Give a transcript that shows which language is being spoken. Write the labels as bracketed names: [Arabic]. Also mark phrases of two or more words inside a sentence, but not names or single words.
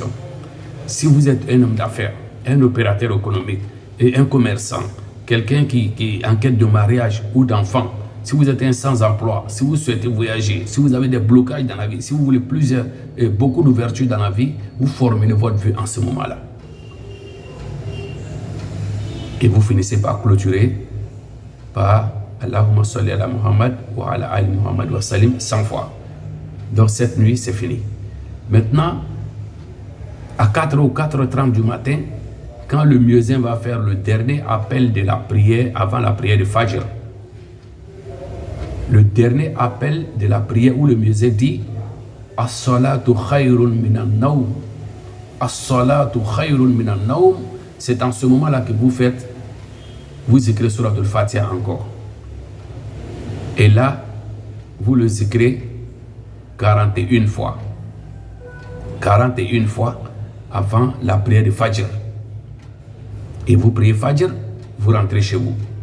[French] Si vous êtes un homme d'affaires, un opérateur économique et un commerçant, quelqu'un qui est en quête de mariage ou d'enfant, si vous êtes un sans-emploi, si vous souhaitez voyager, si vous avez des blocages dans la vie, si vous voulez beaucoup d'ouverture dans la vie, vous formulez votre vœu en ce moment-là. Et vous finissez par clôturer par [Arabic] اللهم صل على محمد وعلى آل محمد وسلم [French] 100 fois. Donc cette nuit, c'est fini. Maintenant, à 4h ou 4h30 du matin, quand le muezzin va faire le dernier appel de la prière avant la prière de Fajr, le dernier appel de la prière où le muezzin dit [Arabic] الصلاة خير من النوم. الصلاة خير من النوم. [French] C'est en ce moment-là que vous écrivez Surat al-Fatiha encore. Et là, vous le zikrer 41 fois. 41 fois avant la prière de Fajr. Et vous priez Fajr, vous rentrez chez vous.